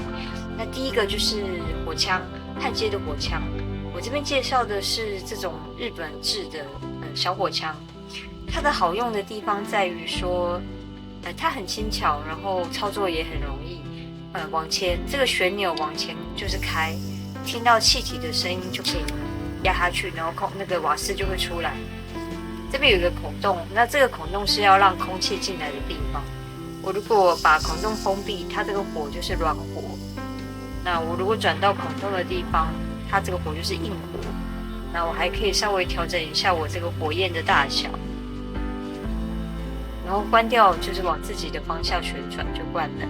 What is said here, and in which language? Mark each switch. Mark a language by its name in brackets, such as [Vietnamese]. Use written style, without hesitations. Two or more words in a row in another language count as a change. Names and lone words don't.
[Chinese] 那第一個就是火槍，焊接的火槍。我這邊介紹的是這種日本製的小火槍，它的好用的地方在於說，它很輕巧，然後操作也很容易。往前這個旋鈕往前就是開，聽到氣體的聲音就可以壓下去，然後那個瓦斯就會出來。這邊有一個孔洞，那這個孔洞是要讓空氣進來的地方。我如果把孔洞封閉，它這個火就是軟火。那我如果轉到孔洞的地方，它這個火就是硬火。那我還可以稍微調整一下我這個火焰的大小，然後關掉就是往自己的方向旋轉就關了。